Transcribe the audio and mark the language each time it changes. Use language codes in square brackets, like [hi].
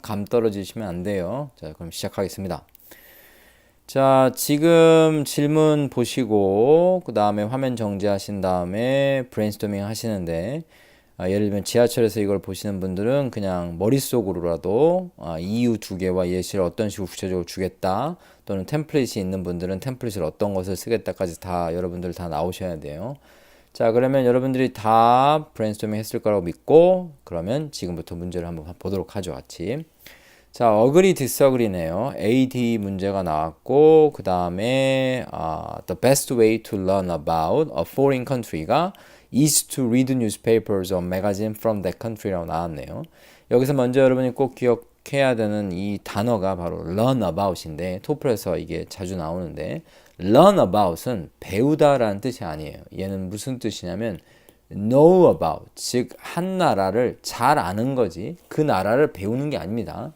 [ko] 감 떨어지시면 안 돼요. 자, 그럼 시작하겠습니다. 자, 지금 질문 보시고 그 다음에 화면 정지하신 다음에 브레인스토밍 하시는데 예를 들면 지하철에서 이걸 보시는 분들은 그냥 머릿속으로라도 이유 두 개와 예시를 어떤 식으로 구체적으로 주겠다 또는 템플릿이 있는 분들은 템플릿을 어떤 것을 쓰겠다까지 다 여러분들 다 나오셔야 돼요. 자, 그러면 여러분들이 다 브레인스토밍 했을 거라고 믿고 그러면 지금부터 문제를 한번 보도록 하죠, 같이. 자, 어그리 디스어그리네요. [en] AD [ko] 문제가 나왔고 그 다음에 [en] the best way to learn about a foreign country가 is to read newspapers or magazine from that country라고 [ko] 나왔네요. 여기서 먼저 여러분이 꼭 기억해야 되는 이 단어가 바로 learn about인데 토플에서 이게 자주 나오는데 learn about은 배우다라는 뜻이 아니에요. 얘는 무슨 뜻이냐면 know about, 즉 한 나라를 잘 아는 거지 그 나라를 배우는 게 아닙니다.